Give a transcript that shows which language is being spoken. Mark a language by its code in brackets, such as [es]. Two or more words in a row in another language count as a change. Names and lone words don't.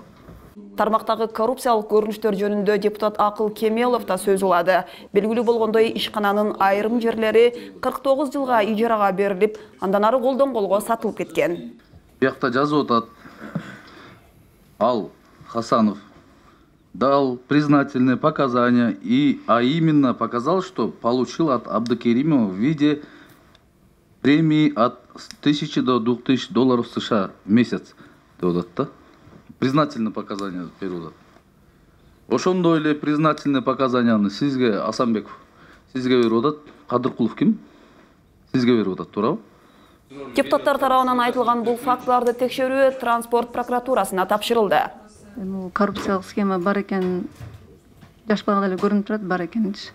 [ky] Тармактагы коррупциялык көрүнүштөр жөнүндө депутат Акыл Кемелов да сөз улады. Белгилүү болгондой, ишкананын айрым жерлери 49 жылга ижарага берилип, андан ары колдон колго сатылып кеткен. Бuyakta жазып атат. [ru] Ал Хасанов дал признательные показания, а именно показал, что получил от Абдукеримова в виде премии от 1000 до 2000 долларов США в месяц. Признательные показания берут. [ky] Ошондой эле [ru] признательные показанияны [ky] сизге Асанбеков, сизге берип атат. Кадыркулов ким? Сизге берип атат, туурабы? Депутаттар тарабынан айтылган бул фактыларды текшерүү транспорт прокуратурасына тапшырылды. Коррупциялык схема бар экен, жашпаганда эле көрүнүп турат, бар экенчи.